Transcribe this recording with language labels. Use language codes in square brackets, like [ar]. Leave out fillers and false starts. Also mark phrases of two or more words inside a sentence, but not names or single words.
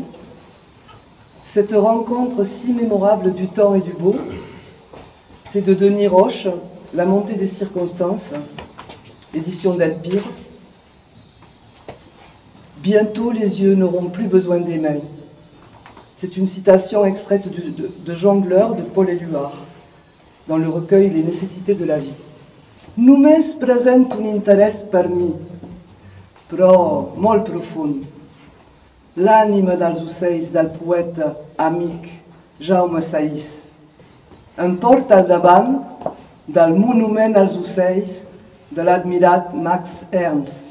[fr] Cette rencontre si mémorable du temps et du beau, c'est de Denis Roche, La montée des circonstances, édition Delpire. Bientôt les yeux n'auront plus besoin des mains. C'est une citation extraite de Jongleur de Paul Éluard, dans le recueil Les nécessités de la vie. [ca] Només present un interès per mi, però molt profund. L'ànima dels ocells del poeta amic Jaume Saïs em porta al davant del monument als ocells de l'admirat Max Ernst.